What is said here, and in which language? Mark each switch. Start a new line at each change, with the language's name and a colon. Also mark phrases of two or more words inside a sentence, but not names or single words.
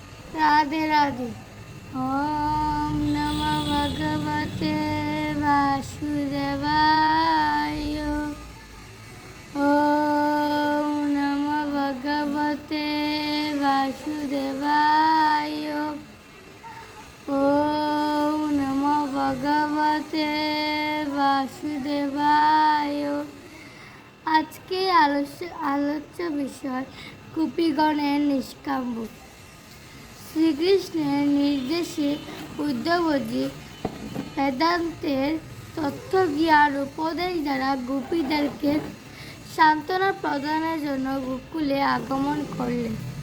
Sanskrit: রাধে রাধে। ওম নমঃ ভগবতে বাসুদেবায়। ওম নমঃ ভগবতে বাসুদেবায়। ওম নমঃ ভগবতে বাসুদেবায়।
Bangla: আজকে আলোচ্য বিষয় গোপীগণের নিষ্কাম্য। শ্রীকৃষ্ণের নির্দেশে উদ্ধবজি বেদান্তের তথ্য জ্ঞান উপদেশ দ্বারা গোপীদেরকে সান্ত্বনা প্রদানের জন্য গোকুলে আগমন করলেন।